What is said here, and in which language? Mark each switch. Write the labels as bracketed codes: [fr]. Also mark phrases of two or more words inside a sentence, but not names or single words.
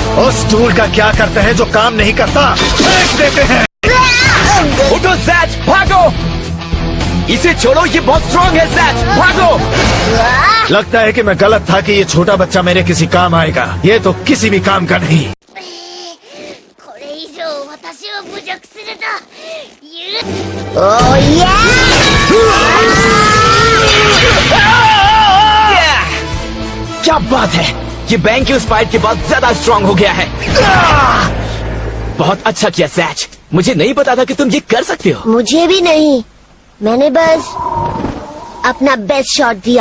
[hi] उस टूल का क्या करते हैं जो काम नहीं करता? फेंक देते हैं। उठो जैच, भागो। इसे छोड़ो, ये बहुत स्ट्रॉन्ग है जैच, भागो। लगता है कि मैं गलत था कि ये छोटा बच्चा मेरे किसी काम आएगा। ये तो किसी भी काम का नहीं। [ja] これ以上私を侮辱すると許おいや [hi] क्या बात है, ये बैंक की उस फाइट के बाद ज्यादा स्ट्रॉन्ग हो गया है। बहुत अच्छा किया सैच, मुझे नहीं पता था कि तुम ये कर सकते हो। मुझे भी नहीं, मैंने बस अपना [en] best shot [hi] दिया।